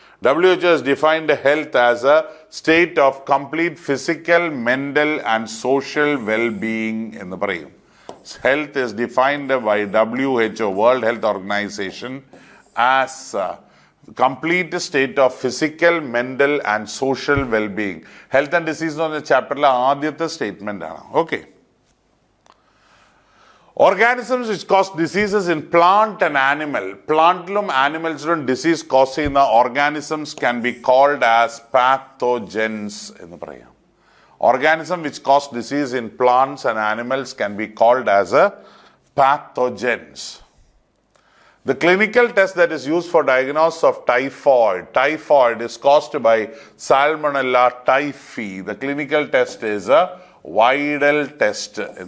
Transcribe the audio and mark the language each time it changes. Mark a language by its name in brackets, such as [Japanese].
[English] WHO has defined health as a state of complete physical, mental and social well-being [Malayalam] എന്ന് പറയും. [English] Health is defined by WHO, World Health Organization, as a complete state of physical, mental and social well-being. [Malayalam] Health and disease എന്ന ചാപ്റ്ററിലെ ആദ്യത്തെ statement ആണ്. Okay. [English] Organisms which cause diseases in plant and animal. [Malayalam] പ്ലാന്റിലും ആനിമൽസിലും disease cause ചെയ്യുന്ന organisms [English] can be called as pathogens [Malayalam] എന്ന് പറയാം. [English] Organism which cause disease in plants and animals can be called as a pathogens. The clinical test that is used for diagnosis of typhoid is caused by Salmonella typhi. The clinical test is a Weidel test.